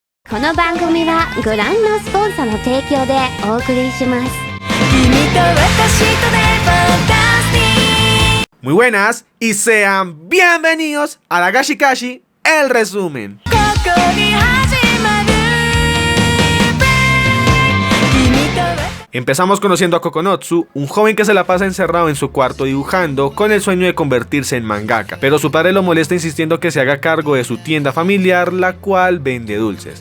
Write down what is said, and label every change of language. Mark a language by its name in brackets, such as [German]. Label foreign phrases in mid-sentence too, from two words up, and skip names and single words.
[Japanese] この番組はご覧のスポンサーの提供でお送りします。 [Spanish] Muy buenas y sean bienvenidos a la Gashikashi, el resumen. Empezamos conociendo a Kokonotsu, un joven que se la pasa encerrado en su cuarto dibujando con el sueño de convertirse en mangaka, pero su padre lo molesta insistiendo que se haga cargo de su tienda familiar, la cual vende dulces.